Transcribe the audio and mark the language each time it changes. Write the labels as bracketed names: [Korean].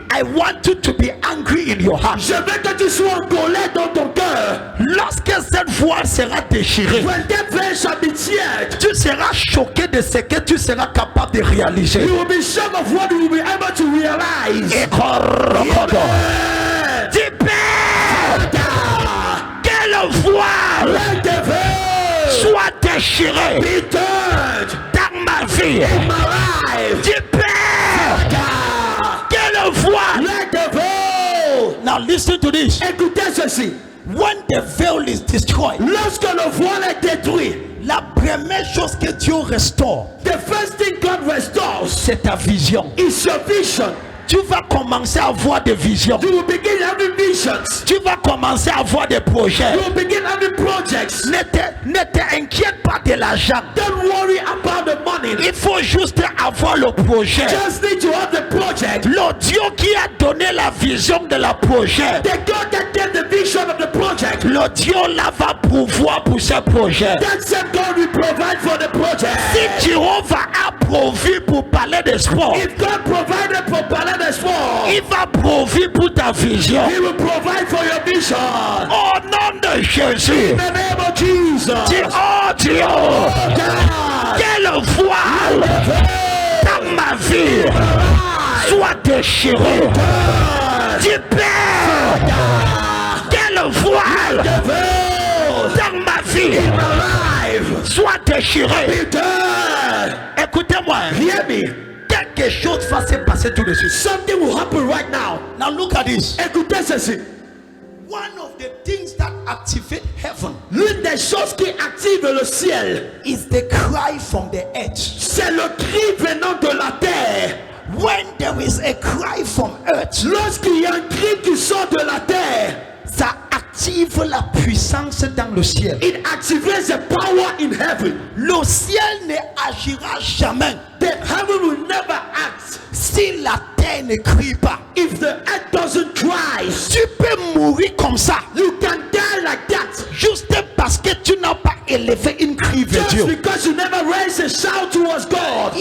[English] I want you to be angry in your heart. [French] je veux que tu sois en colère dans ton cœur. Lorsque cette voile sera déchirée, [English] When that veil shall be teared, [French] tu seras choqué de ce que tu seras capable de réaliser. [English] you will be shocked of what you will be able to realize. Et corrobodo. Amen. [French] Dis, Père, [English] Father, [French] que le voile [English] let the veil [French] soit déchiré [English] be turned [French] dans ma vie. [English] in my life. [French] Dis, Père, [English] Father, [French] que le voile. [English] let the veil. Now listen to this. [French] Écoutez ceci. [English] When the veil is destroyed, [French] Lorsque le voile est détruit, la première chose que Dieu restaure, [English] the first thing God restores [French] c'est ta vision. [English] is your vision. [French] Tu vas commencer à avoir des visions. [English] You will begin having visions. [French] Tu vas commencer à avoir des projets. [English] You will begin having projects. [French] Ne t'inquiète pas de l'argent. [English] Don't worry about the money. [French] Il faut juste avoir le projet. [English] Just need to have the project. [French] Le Dieu qui a donné la vision de la projet, [English] The God that gave the vision of the project, [French] le Dieu là va pouvoir pour ce projet. [English] that same God will provide for the project. [French] Si Jéhovah a pourvu pour parler de sport, [English] If God provided for Palais des Sports, [French] il va pourvu pour ta vision. [English] He will provide for your vision. [French] Au nom de Jésus, [English] In the name of Jesus. [French] dis, oh Dieu, [English] God, [French] que le voile dans ma vie soit déchiré. Dis, Père, que le voile [English] the veil [French] dans ma vie [English] in my life [French] soit déchiré. [English] be turned. [French] Écoutez-moi, [English] Hear me. [French] quelque chose va se passer tout de suite. [English] Something will happen right now. Now look at this. [French] Écoutez ceci. [English] One of the things that activate heaven [French] L'une des choses qui active le ciel, [English] is the cry from the earth. [French] c'est le cri venant de la terre. [English] When there is a cry from earth, [French] Lorsqu'il y a un cri qui sort de la terre, ça active la puissance dans le ciel. [English] it activates the power in heaven. [French] Le ciel ne agira jamais [English] The heaven will never act [French] si la terre ne crie pas. [English] if the earth doesn't cry. [French] Tu peux mourir comme ça, [English] You can die like that [French] juste parce que tu n'as pas élevé une cri vers [English] just [French] Dieu. [English] because you never raised a shout towards God.